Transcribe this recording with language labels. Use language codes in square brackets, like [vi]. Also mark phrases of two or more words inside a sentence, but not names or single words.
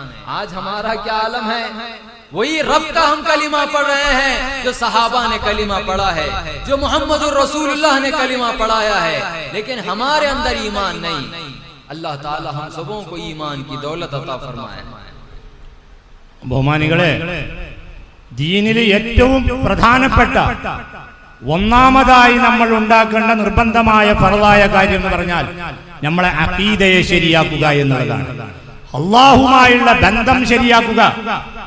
[ur] آج ہمارا کیا عالم ہے, وہی رب کا ہم کلمہ پڑھ رہے ہیں جو صحابہ نے کلمہ پڑھا ہے, جو محمد الرسول اللہ نے کلمہ پڑھایا ہے, لیکن ہمارے اندر ایمان نہیں. اللہ تعالی ہم سبوں کو ایمان کی دولت عطا فرمائے. [ml] ബഹുമാനികളെ, ദീനിലെ ഏറ്റവും പ്രധാനപ്പെട്ട ഒന്നാമതായി നമ്മൾ ഉണ്ടാക്കേണ്ട നിർബന്ധമായ ഫർളായ കാര്യം എന്ന് പറഞ്ഞാൽ നമ്മളെ അഖീദയെ ശരിയാക്കുക എന്നുള്ളതാണ്. അല്ലാഹുമായുള്ള ബന്ധം ശരിയാക്കുക.